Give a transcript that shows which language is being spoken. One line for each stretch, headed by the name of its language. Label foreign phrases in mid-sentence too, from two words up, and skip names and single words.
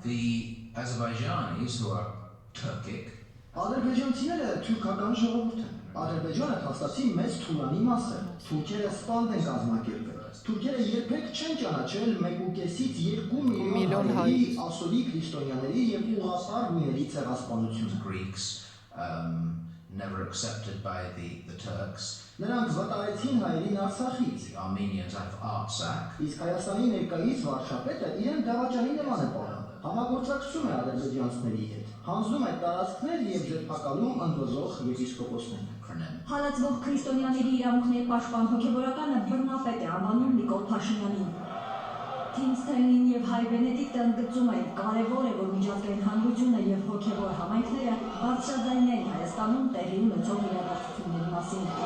Armenian: Ադրբեջանցիները թուրքական ժողովուրդ են։ Ադրբեջանը փաստացի մեծ թուրանի մաս է։ Թուրքերը սպանդ են կազմակերպել։ Թուրքերը երբեք չեն ճանաչել 1.5-ից 2 միլիոն հայերի, ասորի քրիստոնյաների եւ ուղղափառ միերի ցեղասպանությունը։
English: Never accepted by the Turks.
Armenian: Նրանք վտարեցին հայերին Արցախից,
English: Armenians out of Artsakh.
Armenian: իսկ Հայաստանի ներկայիս վարչապետը իրեն դավաճանի նման է պահում։ Համագործակցում է ադրբեջանցիների հետ, հանձնում է տարածքներ եւ ձերբակալում ընդվզող եպիսկոպոսներ։ Հալածվող քրիստոնյաների իրավունքների պաշտպան հոգևորականը բռնապետ է անվանում Նիկոլ Փաշինյանին։ Թիմ Սթենլին եւ Հայ Բենեդիկտը ընդգծում են, կարեւոր է, որ միջազգային հանրությունը եւ հոգեվոր համայնքները բարձրաձայնեն Հայաստանում տեղի ունեցող իրադարձությունների մասին։